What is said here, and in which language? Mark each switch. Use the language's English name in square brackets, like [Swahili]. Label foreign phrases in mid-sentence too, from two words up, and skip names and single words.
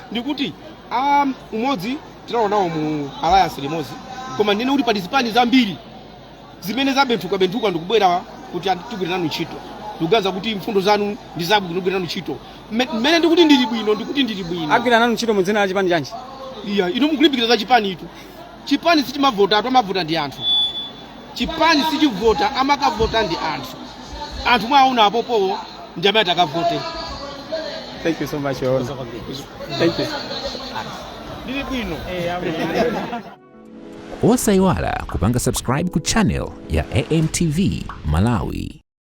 [Nyanja] ndikuti umodzi tinaonawo mu alliance limodzi koma ndine kuti participants zambiri zimene zabenthuka ndikubwera kuti tigwire nanu ntchito ndikuganiza kuti mfundo zanu ndi zabwino kugwira nanu ntchito mmene ndikuti ndili bwino agwira nanu ntchito mu dzina la chipani chanji. Iya inu mukulimbikira za chipani itu chipani sichimavota amavota ndi anthu chipani sichivota amakavota ndi anthu mwaona apopo ndi amene akavote [English] Thank you so much, Your Honor. Thank you. [Nyanja] Osaiwala kupanga subscribe ku channel ya AMTV Malawi.